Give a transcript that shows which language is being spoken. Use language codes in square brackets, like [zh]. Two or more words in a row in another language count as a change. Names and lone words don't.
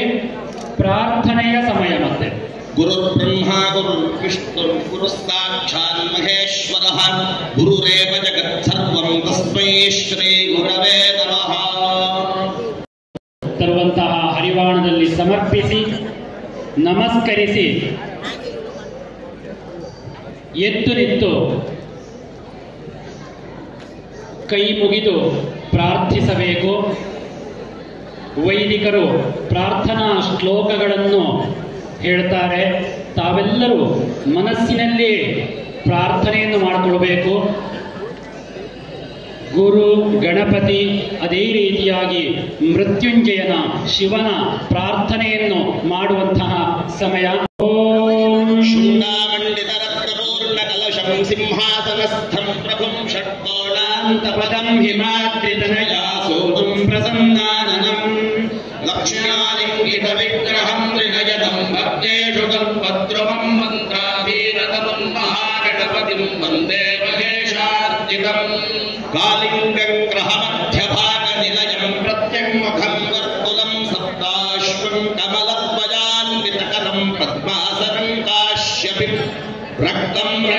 [kn] ಪ್ರಾರ್ಥನೆಯ ಸಮಯ. ಮತ್ತೆ [sa] ಗುರು ಬ್ರಹ್ಮ ಗುರು ವಿಷ್ಣು ಗುರು ಸಾಕ್ಷಾತ್ ಮಹೇಶ್ವರ ಗುರುರೇವ ಜಗತ್ಸರ್ವಂ ತಸ್ಮೈ ಶ್ರೀ ಗುರವೇ ನಮಃ. [kn] ತರುವಂತಹ ಹರಿವಾಣದಲ್ಲಿ ಸಮರ್ಪಿಸಿ ನಮಸ್ಕರಿಸಿ ಎದ್ದು ನಿಂತು ಕೈ ಮುಗಿದು ಪ್ರಾರ್ಥಿಸಬೇಕು. ವೈದಿಕರು ಪ್ರಾರ್ಥನಾ ಶ್ಲೋಕಗಳನ್ನು ಹೇಳ್ತಾರೆ. ತಾವೆಲ್ಲರೂ ಮನಸ್ಸಿನಲ್ಲಿ ಪ್ರಾರ್ಥನೆಯನ್ನು ಮಾಡಿಕೊಳ್ಬೇಕು. ಗುರು ಗಣಪತಿ, ಅದೇ ರೀತಿಯಾಗಿ ಮೃತ್ಯುಂಜಯನ ಶಿವನ ಪ್ರಾರ್ಥನೆಯನ್ನು ಮಾಡುವಂತಹ ಸಮಯ. [sa] ಓಂ ಸಿಂಹಾಸನಸ್ಥಂ ಪ್ರಭುಂ ಷಟ್ಕೋಣಾಂತಪದಂ ಹಿಮಾದ್ರಿತನಯಾ ಸೋಮಂ ಪ್ರಸನ್ನಾನನಂ ಲಕ್ಷ್ಮ್ಯಾಲಿಂಗಿತ ವಿಗ್ರಹಂ ತ್ರಿನಯನಂ ಭಕ್ತೇಷು ಕಲ್ಪದ್ರುಮಂ ಮಂತ್ರಾಧೀನತಮಂ ಮಹಾಗಣಪತಿಂ ವಂದೇ ಮಹೇಶಾರ್ಚಿತಂ ಕಾಲಿಂಗಂ ಗ್ರಹಮಧ್ಯಭಾಗ ನಿಲಯಂ ಪ್ರತ್ಯಂಗುಖಂ ವರ್ಕುಲಂ ಸಪ್ತಾಶ್ವಂ ಕಮಲಧ್ವಜಾನ್ವಿತಕರಂ ಪದ್ಮಾಸನಂ ಕಾಶ್ಯಪಿಂ ರಕ್ತಂ